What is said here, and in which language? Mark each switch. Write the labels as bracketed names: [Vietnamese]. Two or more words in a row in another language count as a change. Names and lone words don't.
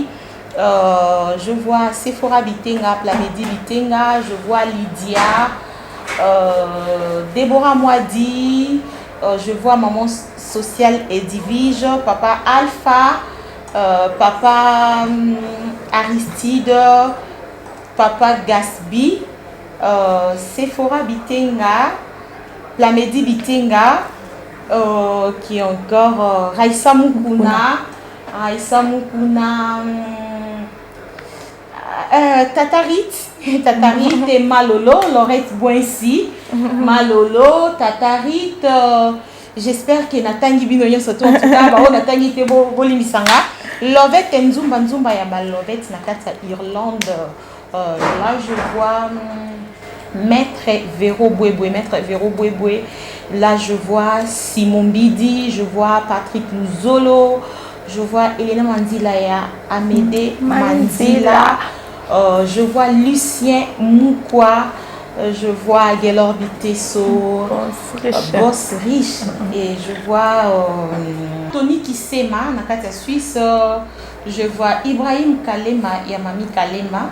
[French] Je vois Sephora Bitenga, Plamedi Bitenga, je vois Lydia, Déborah Moadi, je vois maman sociale Edivige, papa Alpha, papa Aristide, papa Gasby, Sephora Bitenga, Plamedi Bitenga, qui est encore Raissa Mukuna, Tatarit et Malolo, Laurette Boinsi, Malolo, Tatarit, j'espère que Natangi Binoyon se tourne en tout cas, Natangi Tebo Bolimisanga, Lovette Nzumba Yaba Lovette Nakata Irlande, là je vois Maître Véro Bouéboué, là je vois Simon Bidi, je vois Patrick Luzolo, je vois Elena Mandilaya, Amédée Mandila, je vois Lucien Moukwa, je vois Gaylor Bitesso, Boss Riche, et je vois Tony Kisema, Nakata Suisse, je vois Ibrahim Kalema et Amami Kalema.